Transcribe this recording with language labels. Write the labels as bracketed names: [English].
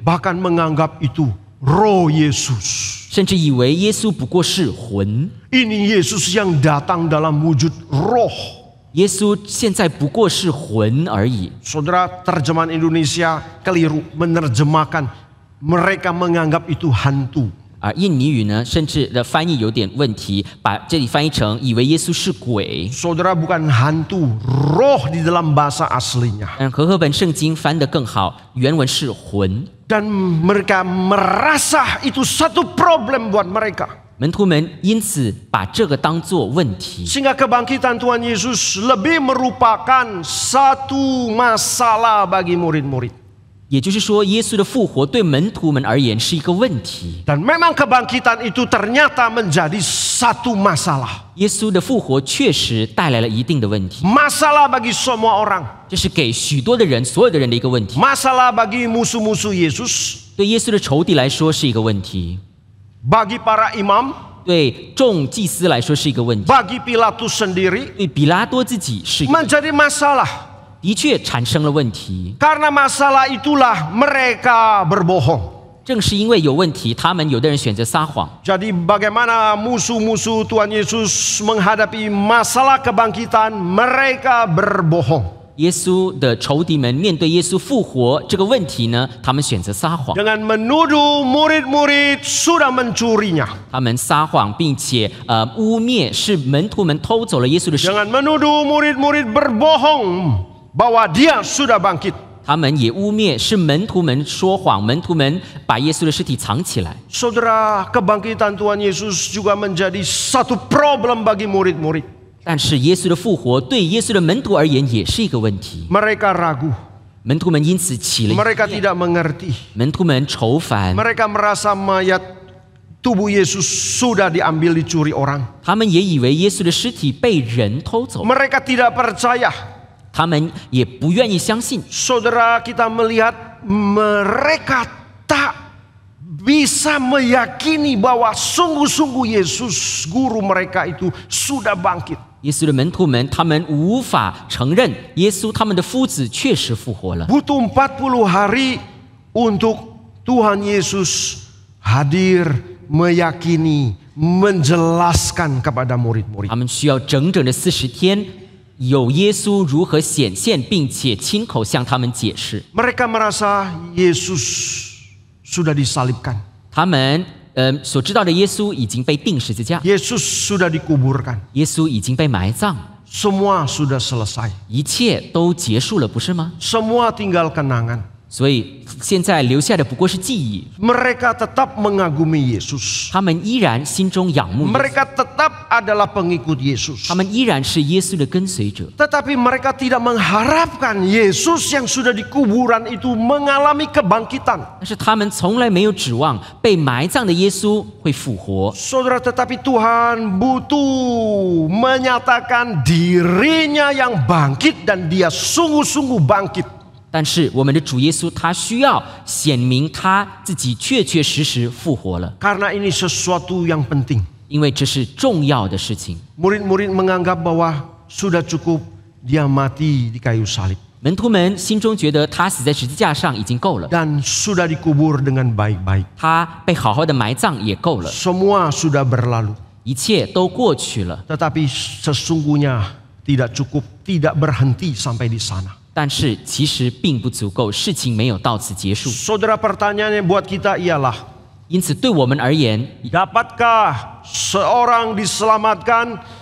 [Indonesian] bahkan menganggap itu roh Yesus. [Chinese] 甚至以为耶稣不过是魂， [Indonesian] Ini Yesus yang datang dalam wujud roh. [Chinese] 耶稣现在不过是魂而已。 [Indonesian] Saudara, terjemahan Indonesia keliru menerjemahkan mereka menganggap itu hantu. [Chinese] 而印尼语呢，甚至的翻译有点问题，把这里翻译成以为耶稣是鬼。 [Indonesian] Saudara, bukan hantu, roh di dalam bahasa aslinya. [Chinese] 但和合本圣经翻得更好，原文是魂。 [Indonesian] Dan mereka merasa itu satu problem buat mereka. [Chinese] 门徒们因此把这个当作问题， [Indonesian] Sehingga kebangkitan Tuhan Yesus lebih merupakan satu masalah bagi murid-murid. [Chinese] 也就是说，耶稣的复活对门徒们而言是一个问题。 [Indonesian] Dan memang kebangkitan itu ternyata menjadi satu masalah. [Chinese] 耶稣的复活确实带来了一定的问题， [Indonesian] Masalah bagi semua orang. [Chinese] 这是给许多的人、所有的人的一个问题。 [Indonesian] Masalah bagi musuh-musuh Yesus. [Chinese] 对耶稣的仇敌来说是一个问题， [Indonesian] Bagi para imam. [Chinese] 对众祭司来说是一个问题， [Indonesian] Bagi Pilatus sendiri. [Chinese] 对比拉多自己是一个问题 [Indonesian] Menjadi masalah. [Chinese] 的确产生了问题。 [Indonesian] Karena masalah itulah mereka berbohong. [Chinese] 正是因为有问题，他们有的人选择撒谎。 [Indonesian] Jadi bagaimana musuh-musuh Tuhan Yesus menghadapi masalah kebangkitan, mereka berbohong. [Chinese] 耶稣的仇敌们面对耶稣复活这个问题呢，他们选择撒谎， [Indonesian] Dengan menuduh murid-murid sudah mencurinya. [Chinese] 他们撒谎，并且污蔑是门徒们偷走了耶稣的尸体， [Indonesian] Dengan menuduh murid-murid berbohong bahwa dia sudah bangkit. [Chinese] 他们也污蔑是门徒们说谎，门徒们把耶稣的尸体藏起来。 [Indonesian] Saudara, kebangkitan Tuhan Yesus juga menjadi satu problem bagi murid-murid. [Chinese] 但是耶稣的复活对耶稣的门徒而言也是一个问题， [Indonesian] Mereka ragu. [Chinese] 门徒们因此起了疑 [Indonesian] Mereka [Chinese] 念， [Indonesian] tidak mengerti. [Chinese] 门徒们愁烦， [Indonesian] Mereka merasa mayat tubuh Yesus sudah diambil dicuri orang. [Chinese] 他们也以为耶稣的尸体被人偷走， [Indonesian] Mereka tidak percaya. [Chinese] 他们也不愿意相信。 [Indonesian] Saudara, kita melihat mereka tak bisa meyakini bahwa sungguh-sungguh Yesus guru mereka itu sudah bangkit. [Chinese] 耶稣的门徒们，他们无法承认耶稣他们的夫子确实复活了。 [Indonesian] Butuh 40 hari untuk Tuhan Yesus hadir, meyakini, menjelaskan kepada murid-murid. [Chinese] 他们需要整整的40天，有耶稣如何显现，并且亲口向他们解释。 [Indonesian] Mereka merasa Yesus sudah disalibkan. [Chinese] 他们所知道的耶稣已经被钉十字架， [Indonesian] Yesus sudah dikuburkan. [Chinese] 耶稣已经被埋葬， [Indonesian] Semua sudah selesai. [Chinese] 一切都结束了，不是吗？ [Indonesian] Semua tinggal kenangan. [Chinese] 所以现在留下的不过是记忆。 [Indonesian] Mereka tetap mengagumi Yesus. [Chinese] 他们依然心中仰慕耶稣， [Indonesian] Mereka tetap adalah pengikut Yesus. [Chinese] 他们依然是耶稣的跟随者。 [Indonesian] Tetapi mereka tidak mengharapkan Yesus yang sudah di kuburan itu mengalami kebangkitan. [Chinese] 但是他们从来没有指望被埋葬的耶稣会复活。 [Indonesian] Saudara, tetapi Tuhan butuh menyatakan dirinya yang bangkit dan dia sungguh-sungguh bangkit. [Chinese] 但是我们的主耶稣他需要显明他自己确确实实复活了， [Indonesian] Karena ini sesuatu yang penting. [Chinese] 因为这是重要的事情。 [Indonesian] Murid-murid menganggap bahwa sudah cukup dia mati di kayu salib. [Chinese] 门徒们心中觉得他死在十字架上已经够了， [Indonesian] dan sudah dikubur dengan baik-baik. [Chinese] 他被好好的埋葬也够了， [Indonesian] Semua sudah berlalu. [Chinese] 一切都过去了。 [Indonesian] Tetapi sesungguhnya tidak cukup, tidak berhenti sampai di sana. [Chinese] 但是其实并不足够，事情没有到此结束。 [Indonesian] Saudara, pertanyaannya buat kita ialah, [Chinese] 因此，对我们而言， [Indonesian] dapatkah seorang diselamatkan?